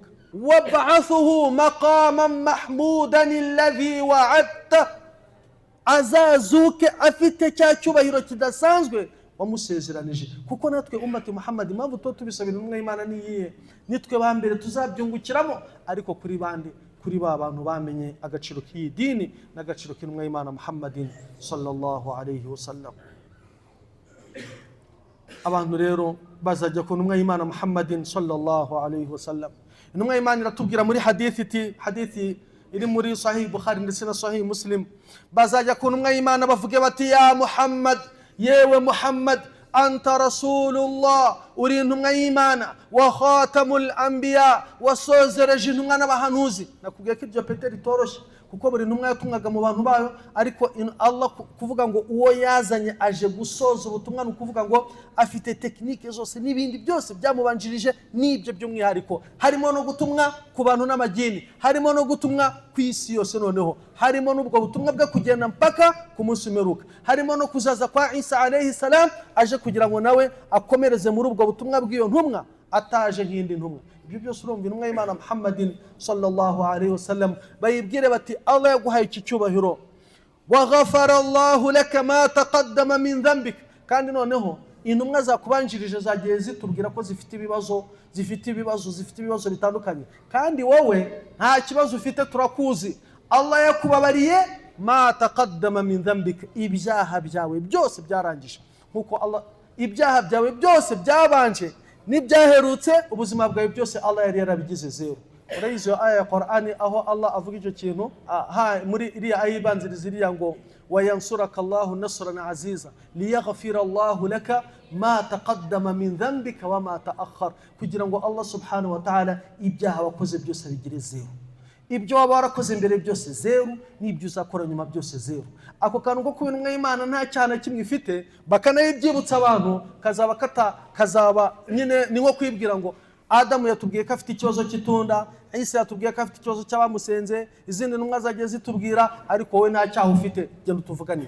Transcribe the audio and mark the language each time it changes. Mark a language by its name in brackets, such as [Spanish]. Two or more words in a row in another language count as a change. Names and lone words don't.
[Arabic] وابعثه مقاما محمودا الذي وعدته, [Kinyarwanda] azazuke afite cya cyubahiro kidasanzwe wamusezeranije. Kuko natwe ummati Muhammad impamvu tubisabira intumwa y'Imana niyihe, nitwe ba mbere tuzabyungukiramo, ariko kuri bande, kuri ba bantu bamenye agaciro k'iyi dini n'agaciro k'intumwa y'Imana Muhammadin [Arabic] صلى الله عليه وسلم. [Kinyarwanda] Abantu rero bazajya ku ntumwa y'Imana Muhammadin [Arabic] صلى الله عليه وسلم. [Kinyarwanda] Intumwa y'Imana iratubwira muri hadithi iri muri Sahih Bukhari ndetse na Sahih Muslim, bazajya ku ntumwa y'Imana bavuge bati ya Muhammad, yewe Muhammad, [Arabic] أنت رسول الله, [Kinyarwanda] uri intumwa y'Imana, [Arabic] وخاتم الأنبياء, [Kinyarwanda] wasozereje intumwa n'abahanuzi. Nakubwiye ko ibyo Petero itoroshye, kuko buri ntumwa yatumwaga mu bantu bayo, ariko Allah kuvuga ngo uwo yazanye aje gusoza ubutumwa, ni ukuvuga ngo afite tekinike zose n'ibindi byose byamubanjirije n'ibyo by'umwihariko, harimo no gutumwa ku bantu n'amagini, harimo no gutumwa ku isi yose, noneho harimo n'ubwo butumwa bwo kugenda mpaka ku munsi w'imperuka, harimo no kuzaza kwa Isa [Arabic] عليه السلام [Kinyarwanda] aje kugira ngo nawe akomereze muri ubwo butumwa bw'iyo ntumwa, ataje nk'indi ntumwa. Ibyo byose urumva intumwa y'Imana Muhammadin [Arabic] صلى الله عليه وسلم [Kinyarwanda] bayibwire bati Allah yaguhaye iki cyubahiro, [Arabic] وغفر الله لك ما تقدم من ذنبك, [Kinyarwanda] kandi noneho intumwa zakubanjirije zagiye zitubwira ko zifite ibibazo bitandukanye, kandi wowe nta kibazo ufite, turakuzi. Allah yakubabariye [Arabic] ما تقدم من ذنبك, [Kinyarwanda] ibyaha byawe byose byarangije, nkuko Allah ibyaha byawe byose byabanje n'ibyaherutse, ubuzima bwawe byose Allah yari yarabigize zero. Urayizo aya ya Qur'ani aho Allah avuga icyo kintu muri iriya aya ibanziriza iriya ngo [Arabic] وينصرك الله نصرا عزيزا ليغفر الله لك ما تقدم من ذنبك وما تأخر, [Kinyarwanda] kugira ngo Allah [Arabic] سبحانه وتعالى [Kinyarwanda] ibyaha wakoze byose bigire zero, ibyo waba warakoze mbere byose zero, n'ibyo uzakora nyuma byose zero. Ako kantu ko kuba intumwa y'Imana nta cyana kimwe ifite, bakanayibyibutsa abantu, kazaba nyine ni nko kwibwira ngo Adamu yatubwiye ko afite ikibazo cy'itunda, Isa yatubwiye ko afite ikibazo cy'abamusenze, izindi ntumwa zagiye zitubwira, ariko wowe nta cyaha ufite, genda utuvuganire.